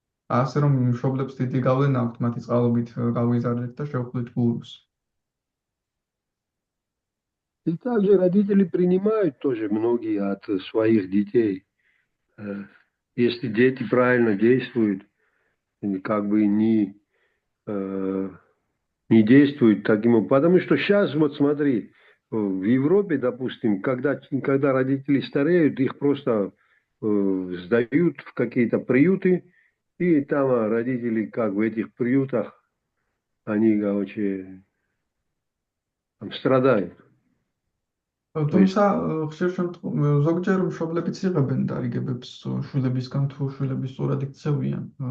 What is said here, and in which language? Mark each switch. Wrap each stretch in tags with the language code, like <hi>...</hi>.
<ka>ასე რომ მშობლებს დიდი გავლენა აქვთ მათი წყალობით გავიზარდეთ და შევხვდით გურუს.</ka> <ru>И также родители принимают тоже многие от своих детей. Если дети правильно действуют, как бы не действуют таким образом. Потому что сейчас, вот смотри, в Европе, допустим, когда родители стареют, их просто сдают в какие-то приюты, и там родители как в этих приютах, они, короче, там страдают.</ru> <ka>თუმცა ხშირ შემთხვევაში ზოგჯერ მშობლებიც იღებენ დარიგებებს შვილებისგან თუ შვილები სწორად იქცევიან.</ka>